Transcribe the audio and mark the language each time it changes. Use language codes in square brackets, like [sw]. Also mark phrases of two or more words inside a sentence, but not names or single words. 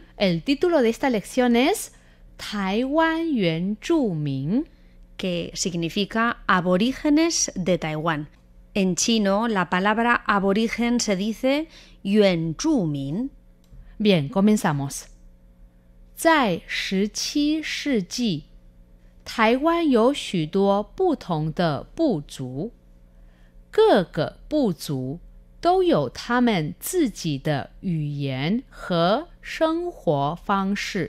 [es] El título de esta lección es Taiwan Yuan Zhumin, que significa aborígenes de Taiwán. En chino, la palabra aborigen se dice Yuan Zhumin. Bien, comenzamos. [zh] 在17世纪，台湾有许多不同的部族，各个部族都有他们自己的语言和生活方式。